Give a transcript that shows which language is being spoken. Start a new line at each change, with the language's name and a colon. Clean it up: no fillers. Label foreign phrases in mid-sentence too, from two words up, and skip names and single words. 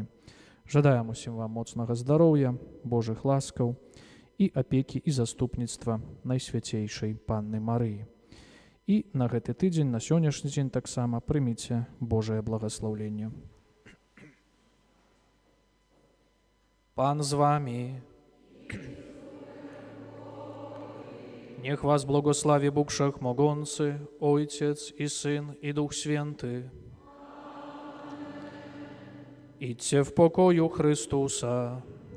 Belarusian: Жадаем усім вам моцнага здароўя, Божых ласкаў і апекі і заступніцтва Найсвяцейшай Панны Марыі. І на гэты тыдзень, на сённяшні дзень таксама прыміце Божае благаслаўленне. Пан з вами.
Polish: Niech was błogosławi Bóg Wszechmogący, Ojciec i Syn i Duch Święty. Idźcie w pokoju Chrystusa.